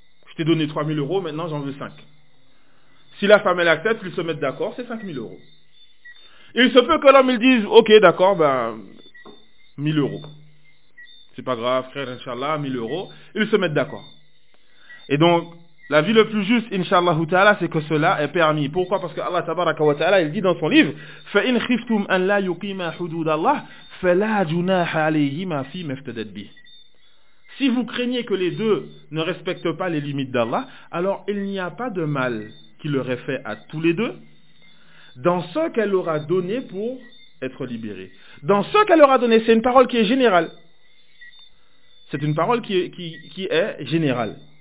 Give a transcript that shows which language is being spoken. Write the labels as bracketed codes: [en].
[fr] Je t'ai donné 3000 euros, maintenant j'en veux 5. Si la femme, elle accepte, ils se mettent d'accord, c'est 5000 euros. Il se peut que l'homme, il dise, ok, d'accord, ben, 1000 euros. C'est pas grave, frère, Inch'Allah, 1000 euros. Ils se mettent d'accord. Et donc, la vie le plus juste, Inch'Allah ta'ala, c'est que cela est permis. Pourquoi? Parce que Allah tabaraka wa ta'ala, il dit dans son livre, [ar] فَإِنْ خِفْتُمْ أَنْ لَا يُقِيمَا حُدُودَ اللَّهِ فَلَا جُنَاحَ عَلَيْهِمَا فِي مَفْتَدَتْ بِهِ. [fr] Si vous craignez que les deux ne respectent pas les limites d'Allah, alors il n'y a pas de mal qui leur est fait à tous les deux dans ce qu'elle aura donné pour être libérée. Dans ce qu'elle aura donné, c'est une parole qui est générale. C'est une parole qui est générale.